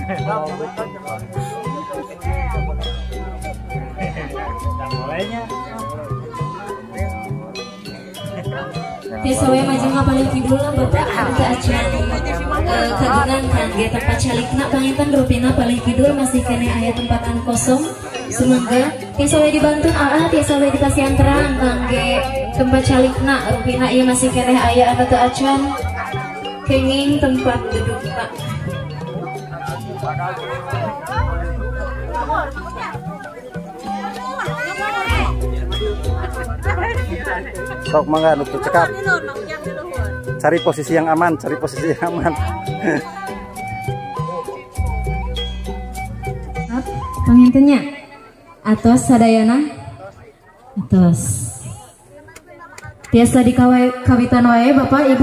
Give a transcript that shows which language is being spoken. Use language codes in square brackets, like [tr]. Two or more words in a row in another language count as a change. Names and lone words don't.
[su] Tiasa we majeng paling kidul lah Bapak ke acan kagungan kangge tempat calikna panginten rupina paling kidul masih kene aya tempatan kosong sumangga tiasa we dibantun tiasa we dipasihan terang kangge tempat calikna rupina ieu masih kene aya anu teu acan kenging [id] tempat duduk [su] Pak. Sok mangga nu cekap. [id] Cari posisi yang aman, cari posisi yang aman. [su] Pangintennya atos sadayana atos. Tiasa dikawitan wae Bapak Ibu.